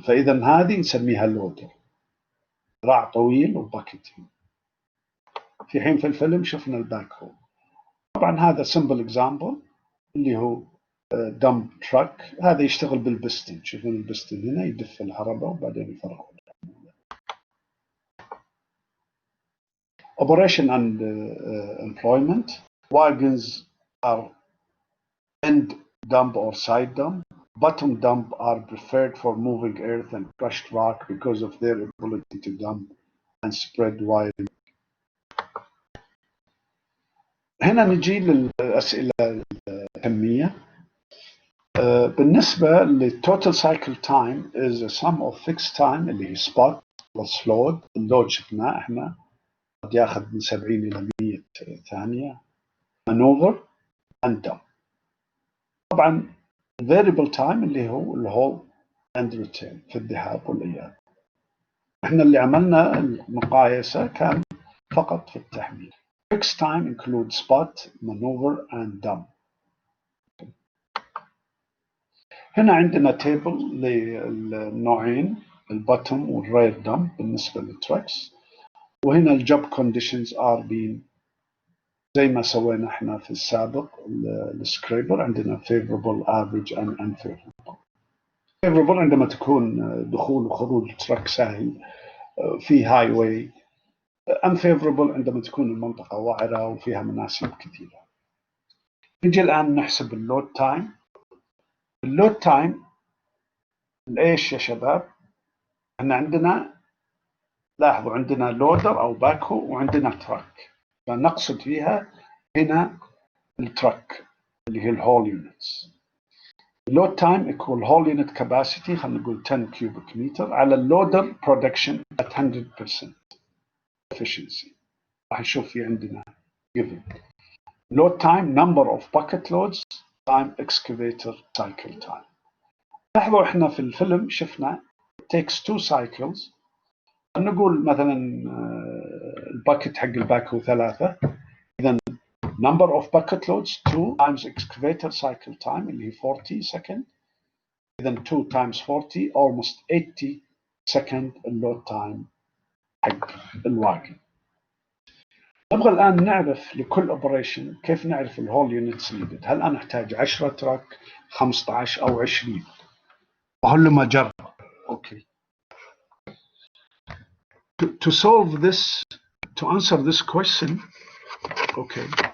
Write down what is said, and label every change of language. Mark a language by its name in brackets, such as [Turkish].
[Arabic] فإذا هذه نسميها لودر، ذراع طويل وباكيتين. في حين في الفيلم شفنا الباك هول. طبعا هذا سمبل اكزامبل اللي هو دمب تراك. هذا يشتغل بالبستن، شوفون البستن هنا يدف العربة وبعدين يفرغ. [English] Operation and employment. Wagons are end dump or side dump. Bottom dump are preferred for moving earth and crushed rock because of their ability to dump and spread widely. [Arabic] هنا نجي للأسئلة الكمية. بالنسبة [English] للtotal cycle time is a sum of fixed time [Arabic] اللي هي [English] spot plus load. [Arabic] اللود شفناه احنا قد ياخذ من 70 إلى 100 ثانية. [English] maneuver and dump. [Arabic] طبعا [English] variable time [Arabic] اللي هو الهول [English] and return [Arabic] في الذهاب والإياب. احنا اللي عملنا المقايسة كان فقط في التحميل. [English] Fixed time includes spot, maneuver and dump. [Arabic] هنا عندنا تيبل للنوعين، البوتوم والرير دمب بالنسبة للتراكس. وهنا الجوب كونديشنز ار بين زي ما سوينا احنا في السابق. السكريبر عندنا [English] favorable, average and unfavorable. [Arabic] favorable عندما تكون دخول وخروج التراك سهل في هاي واي. unfavorable عندما تكون المنطقة وعرة وفيها مناسيب كثيرة. نجي الآن نحسب اللود تايم. اللود تايم ايش يا شباب؟ احنا عندنا، لاحظوا عندنا لودر او باكو وعندنا تراك، فنقصد فيها هنا التراك اللي هي الهول يونتس. اللود تايم [English] equal whole unit capacity، [Arabic] خلينا نقول [English] 10 cubic meter [Arabic] على اللودر [English] production at 100% efficiency. [Arabic] راح نشوف في عندنا [English] given load time number of bucket loads time excavator cycle time. [Arabic] لاحظوا احنا في الفيلم شفنا [English] it takes 2 cycles. [Arabic] نقول مثلا الباكت حق الباكو 3، اذا [English] number of bucket loads 2 times excavator cycle time [Arabic] اللي هي [English] 40 second. [Arabic] اذا [English] 2 times 40 almost 80 second [Arabic] اللود تايم حق الواقي. نبغى الآن نعرف لكل اوبريشن كيف نعرف الهول يونتس نيدد. هل أنا أحتاج 10 تراك، 15 أو 20؟ وهل لما أجرب. أوكي. [English] To solve this, to answer this question, okay.